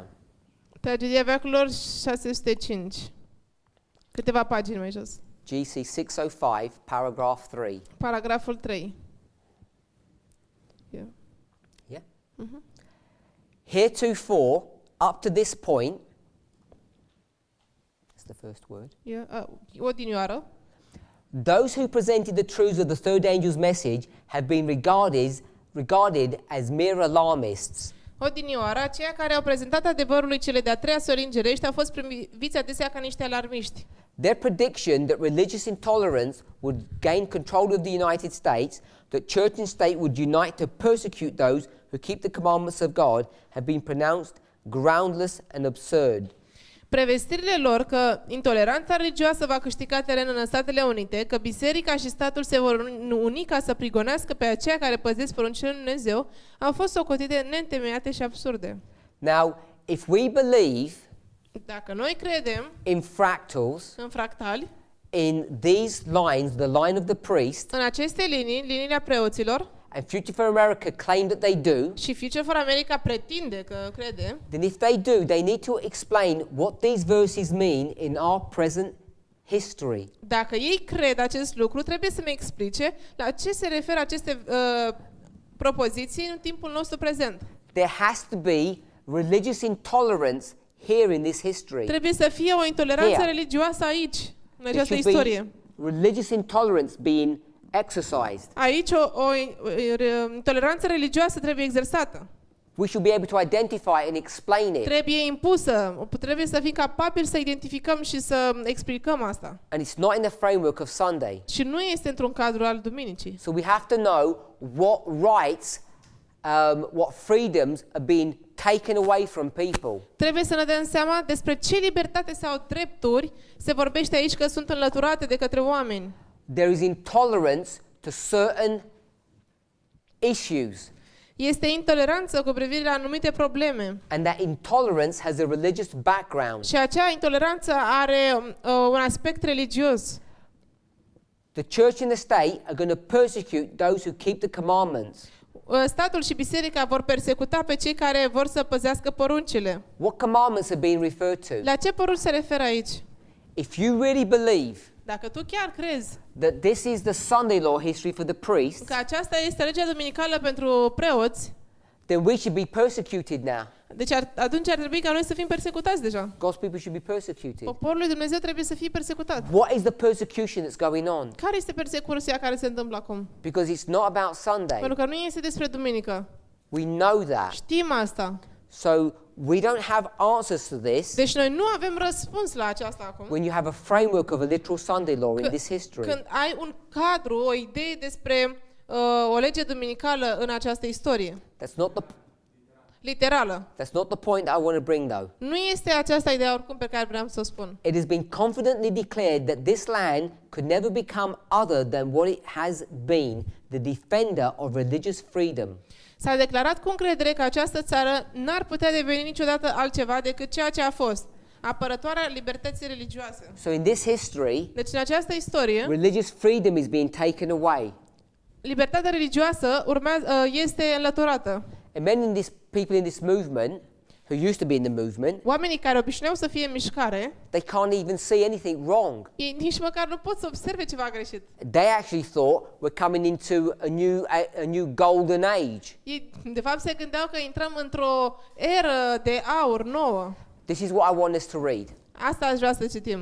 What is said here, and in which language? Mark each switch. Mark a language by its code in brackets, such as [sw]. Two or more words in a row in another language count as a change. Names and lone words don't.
[ro] Tragedia veacurilor 605. Câteva pagini mai jos. [en] GC 605, paragraph 3. [ro] Paragraful 3. Yeah. [en] Yeah? Heretofore, up to this point, that's the first word, [ro] Yeah. Odinioară. [en] those who presented the truths of the third angel's message have been regarded as mere alarmists. [ro] Odinioară, aceia care au prezentat adevărul lui cele de-a treia sori îngerești au fost priviți adesea ca niște alarmiști. [en] Their prediction that religious intolerance would gain control of the United States, that church and state would unite to persecute those who keep the commandments of God, have been pronounced groundless and absurd. [ro] Prevestirile lor că intoleranța religioasă va câștiga teren în Statele Unite, că biserica și statul se vor uni ca să prigonească pe aceia care păzesc poruncile lui Dumnezeu, au fost socotite neîntemeiate și absurde. [en] Now, if we believe [ro] Dacă noi credem [en] in fractals, [ro] în fractali, [en] in these lines, the line of the priest, [ro] în aceste linii, liniile preoților, [en] and Future for America claim that they do, [ro] și Future for America pretinde că crede, [en] then if they do, they need to explain what these verses mean in our present history. [ro] dacă ei cred acest lucru, trebuie să-mi explice la ce se referă aceste propoziții în timpul nostru prezent. [en] There has to be religious intolerance here in this history. [ro] Trebuie să fie o intoleranță [en] Here. [ro] religioasă aici, în [en] There [ro] această [en] should [ro] istorie. [en] be religious intolerance being exercised. [ro] Aici o intoleranță religioasă trebuie exersată. [en] We should be able to identify and explain it. [ro] Trebuie impusă. Trebuie să fim capabili să identificăm și să explicăm asta. [en] And it's not in the framework of Sunday. [ro] Și nu este într-un cadru al duminicii. [en] So we have to know what rights, what freedoms are being taken away from people. [ro] Trebuie să ne dăm seama despre ce libertate sau drepturi se vorbește aici că sunt înlăturate de către oameni. [en] There is intolerance to certain issues. [ro] Este intoleranță cu privire la anumite probleme. [en] And that intolerance has a religious background. [ro] Și acea intoleranță are un aspect religios. [en] The church and the state are going to persecute those who keep the commandments. [ro] Statul și biserica vor persecuta pe cei care vor să păzească poruncile. [en] What commandments are being referred to? [ro] La ce porunci se referă aici? [en] If you really believe [ro] Dacă tu chiar crezi [en] that this is the Sunday law history for the priests, [ro] că aceasta este legea duminicală pentru preoți, [en] then we should be persecuted now. [ro] deci atunci ar trebui ca noi să fim persecutați deja. [en] God's people should be persecuted. [ro] Poporul lui Dumnezeu trebuie să fie persecutat. [en] What is the persecution that's going on? [ro] Care este persecuția care se întâmplă acum? [en] Because it's not about Sunday. [ro] Pentru că nu este despre duminică. [en] We know that. [ro] Știm asta. [en] So we don't have answers to this [ro] Deci noi nu avem răspuns la aceasta acum. [en] when you have a framework of a literal Sunday law in this history. [ro] Când ai un cadru, o idee despre o lege duminicală în această istorie. [en] That's not the [ro] literală. [en] That's not the point that I want to bring, though. [ro] Nu este aceasta ideea oricum pe care vreau să o spun. [en] It has been confidently declared that this land could never become other than what it has been, the defender of religious freedom. [ro] S-a declarat cu încredere că această țară n-ar putea deveni niciodată altceva decât ceea ce a fost, apărătoarea libertății religioase. [en] So in this history, [ro] Deci în această istorie, [en] religious freedom is being taken away. [ro] libertatea religioasă este înlăturată. [en] And many people in this movement, who used to be in the movement, [ro] Oamenii care obișnuiau să fie în mișcare, [en] they can't even see anything wrong. [ro] ei nici măcar nu pot să observe ceva greșit. [en] They actually thought we're coming into a new golden age. [ro] Ei, de fapt, se gândeau că intrăm într-o eră de aur nouă. [en] This is what I want us to read. [ro] Asta aș vrea să citim.